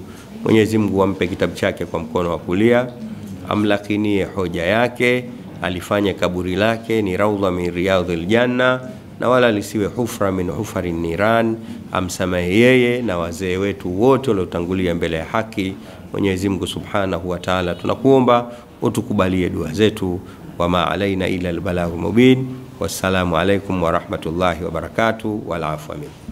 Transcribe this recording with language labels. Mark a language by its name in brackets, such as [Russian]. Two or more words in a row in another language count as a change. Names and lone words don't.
[Swahili] Mwenyezi Mungu ampe kitabu chake kwa mkono wa kulia, amlakinie hoja yake, alifanye kaburi lake ni [Arabic] روضة من رياض الجنة [Swahili] na wala lisiwe [Arabic] حفرة من حفر النيران. [Swahili] Amsamehe yeye na wazee wetu wote waliotangulia mbele ya haki. Mwenyezi Mungu [Arabic] سبحانه وتعالى [Swahili] tunakuomba utukubalie dua zetu. [Arabic] وما علينا إلا البلاغ المبين. والسلام عليكم ورحمة الله وبركاته. والعفو منكم.